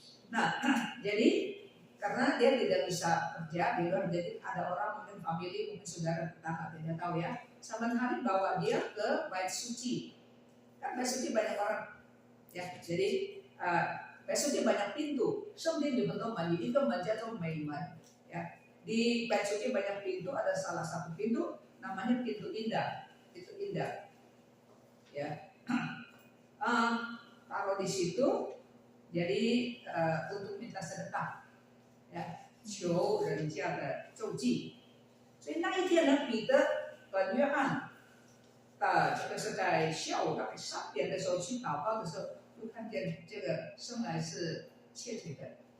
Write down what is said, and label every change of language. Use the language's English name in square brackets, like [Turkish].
[Indonesian] Nah, jadi karena dia tidak bisa kerja di luar, jadi ada orang mungkin family, mungkin saudara tetangga tidak tahu ya, saban hari bawa dia ke bait suci. Kan bait suci banyak orang ya, jadi bait suci banyak pintu. [Chinese] 圣殿有很多门，有一个门叫做美门ya. [Indonesian] Di bait suci banyak pintu, ada salah satu pintu namanya pintu indah, pintu indah ya. Taruh di situ, jadi untuk minta sedekah ya, [Chinese] 求人家的救济。所以那一天呢，彼得和约翰这个是在下午大概3点的时候去祷告的时候，就看见这个生来是瘸腿的。